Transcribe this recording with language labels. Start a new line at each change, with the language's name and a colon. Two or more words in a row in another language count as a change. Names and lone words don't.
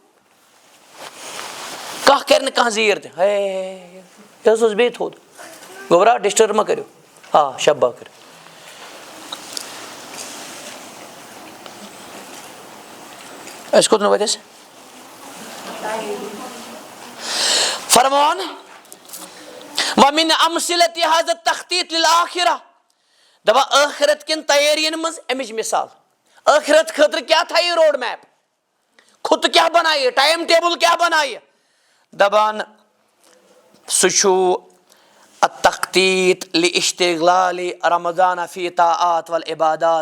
Kashmiri: کانٛہہ کرِ نہٕ کانٛہہ زیٖر تہِ, ہے یہِ حظ اوس بیٚیہِ تھوٚد, گوٚبرا ڈسٹرب مہ کٔرِو. آ شبا کٔرِو. أسۍ کوٚت نہٕ وٲتۍ أسۍ؟
Arabic: فرمان وَمِن أَمْثِلَةِ هَذَا التَّخْطِيطِ لِلْآخِرَةِ.
Kashmiri: دَپان ٲخرت کٮ۪ن تیٲرین منٛز اَمِچ مِثال. ٲخرت خٲطرٕ کیٛاہ تھایہِ
English: road map,
Kashmiri: خُطہٕ کیٛاہ بنایہِ,
English: time table
Kashmiri: کیٛاہ بنایہِ. دَپان سُہ چھُ
Arabic: التخطیط لِاشتِغلالِ رمضان فی طاعات والعبادات.